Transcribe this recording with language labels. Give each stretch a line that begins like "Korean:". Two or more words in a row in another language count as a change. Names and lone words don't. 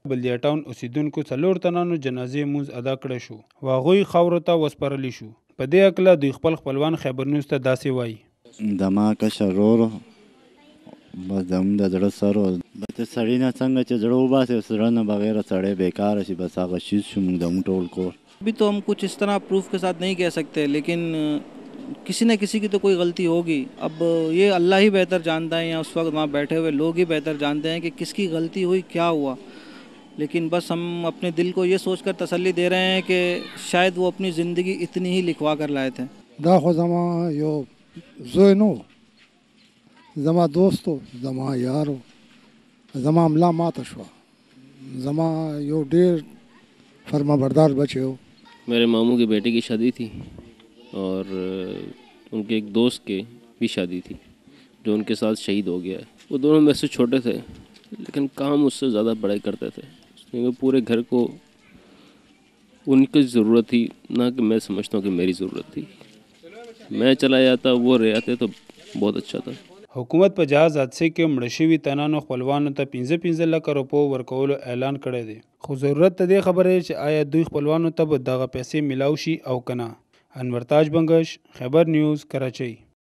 Pashto: بلدیه ټاون اوسیدونکو 4 تنانو جنازې مونځ ادا کړی شو او هغوی خاورو ته وسپارلی شو. په دې هکله دوی خپلوان خیبر نیوز ته داسې وایي: زما کشر ورور بس زموږ د زړه سر و، بس سړي نه څنګه چې زړه وباسي، زړه نه بغیر سړی بیکاره شي، بس هغه شیز شو موږ زموږ ټول کور.
Hindi: अभी तो हम कुछ इस तरह प्रूफ के साथ नहीं कह सकते, लेकिन किसी न किसी की तो कोई गलती होगी. अब ये अल्लाह ही बेहतर जानता है या उस वक्त वहाँ बैठे हुए लोग ही बेहतर जानते हैं कि किसकी गलती हुई, क्या हुआ. लेकिन बस हम अपने दिल को ये सोचकर तसल्ली दे रहे हैं कि शायद वो अपनी ज़िंदगी इतनी ही लिखवा कर लाए थे.
Pashto: دا خو زما یو زوی نو، زما دوستو، زما یارو، زما ملا ماته شوه، زما یو ډیر فرمانبردار بچی हो.
Hindi: मेरे मामू की बेटे की शादी थी और उनके एक दोस्त के भी शादी थी जो उनके साथ शहीद हो गया है. वो दोनों मेरे से छोटे थे लेकिन काम उससे ज़्यादा बड़े करते थे, क्योंकि पूरे घर को उनकी ज़रूरत थी, ना कि मैं समझता हूँ कि मेरी ज़रूरत थी. मैं चला जाता, वो रह जाते तो बहुत अच्छा था.
Pashto: حکومت په جهاز حادثې کې مړه شوي تنانو خپلوانو ته 15 لکه روپو ورکولو اعلان کړی دی، خو ضرورت د دې خبرې چې آیا دوی خپلوانو ته به دغه پیسې میلاو شي او که نه. انور تاج بنګش، خیبر نیوز، کراچۍ.